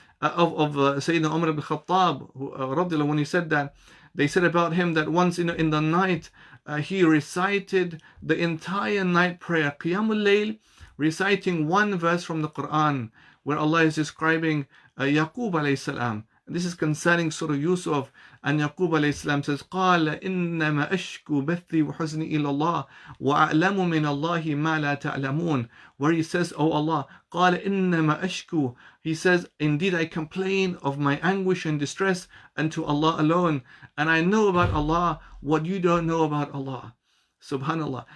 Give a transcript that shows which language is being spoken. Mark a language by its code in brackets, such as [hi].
[en] Of Sayyidina Umar ibn Khattab, when he said that, they said about him that once in the night he recited the entire night prayer, Qiyamul Layl, reciting one verse from the Quran, where Allah is describing Yaqub alayhi salam. This is concerning Surah Yusuf, and Yaqub alayhi salam says, [ar] قال إنما أشكو بثي وحزني إلى الله وأعلم من الله ما لا تعلمون. [en] Where he says, oh Allah, [ar] قال إنما أشكو. [en] He says, indeed I complain of my anguish and distress unto Allah alone, and I know about Allah what you don't know about Allah. Subhanallah.